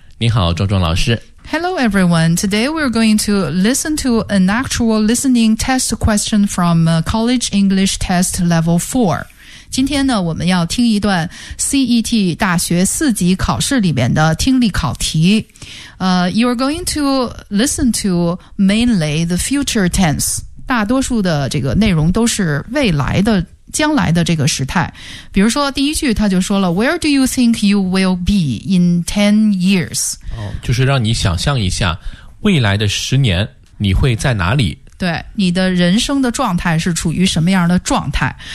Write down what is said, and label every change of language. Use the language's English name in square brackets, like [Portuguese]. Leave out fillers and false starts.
[Chinese] 你好壮壮老师。 [English] Hello everyone, today we're going to listen to an actual listening test question from college English test level 4. [Chinese] 今天呢我们要听一段 CET 大学四级考试里面的听力考题。 [English] You're going to listen to mainly the future tense. [Chinese] 大多数的这个内容都是未来的将来的这个时态。比如说第一句他就说了 [English] Where do you think you will be in 10 years?、 [Chinese] 哦、就是让你想象一下未来的十年你会在哪里，对，你的人生的状态是处于什么样的状态。